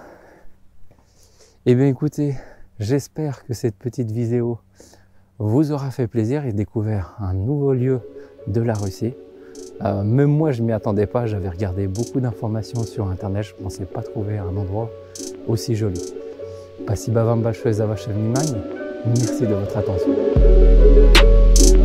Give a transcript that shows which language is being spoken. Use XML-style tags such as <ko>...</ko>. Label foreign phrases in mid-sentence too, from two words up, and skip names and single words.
<fr>Et bien écoutez, j'espère que cette petite vidéo vous aura fait plaisir et découvert un nouveau lieu de la Russie. Même moi, je m'y attendais pas. J'avais regardé beaucoup d'informations sur Internet. Je ne pensais pas trouver un endroit aussi joli.</fr> <ru>Spasibo вам большое за ваше внимание.</ru> <fr>Merci de votre attention.</fr>